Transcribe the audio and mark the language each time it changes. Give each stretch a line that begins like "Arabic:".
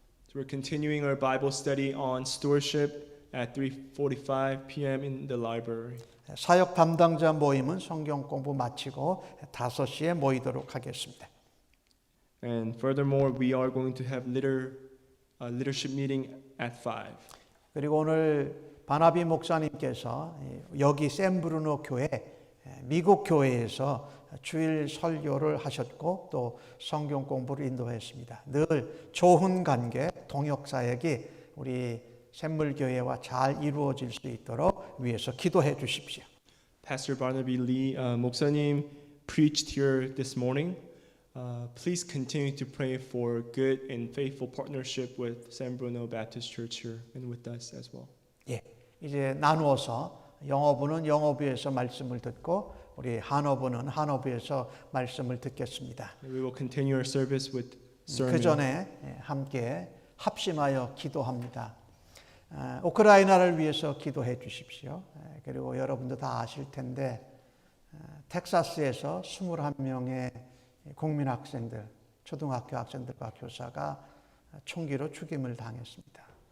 English: So we're continuing our Bible study on stewardship at 3:45 p.m. in the library.
Korean: 사역 담당자 모임은 성경 공부 마치고 5시에 모이도록 하겠습니다.
English: And furthermore, we are going to have leadership meeting at 5.
Korean: 그리고 오늘 바나비 목사님께서 여기 샌브루노 교회 미국 교회에서 주일 설교를 하셨고 또 성경 공부를 인도했습니다. 늘 좋은 관계, 동역 사역이 우리 샘물교회와 잘 이루어질 수 있도록 위해서 기도해 주십시오.
English: Pastor Barnaby Lee, 목사님 preached here this morning. Please continue to pray for good and faithful partnership with San Bruno Baptist Church here and with us as well.
Korean: 예, 이제 나누어서 영어부는 영어부에서 말씀을 듣고 우리 한어부는 한어부에서 말씀을 듣겠습니다.
English: We will continue our service with sermon.
Korean: 그 전에 함께 합심하여 기도합니다. 우크라이나를 위해서 기도해 주십시오. 그리고 여러분도 다 아실 텐데 텍사스에서 21명의 국민 학생들, 초등학교 학생들과 교사가 총기로 죽임을 당했습니다.